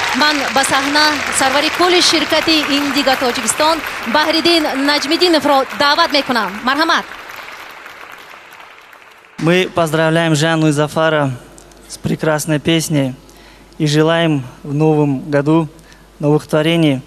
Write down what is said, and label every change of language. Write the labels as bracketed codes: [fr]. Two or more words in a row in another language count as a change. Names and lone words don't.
[tg] ман ба саҳна сарвари кулли ширкати Индиго Тоҷикистон Баҳриддин Наҷмиддиновро даъват мекунам. Марҳамат. [ru] Мы поздравляем Жанну и Зафара с прекрасной песней и желаем в новом году новых творений.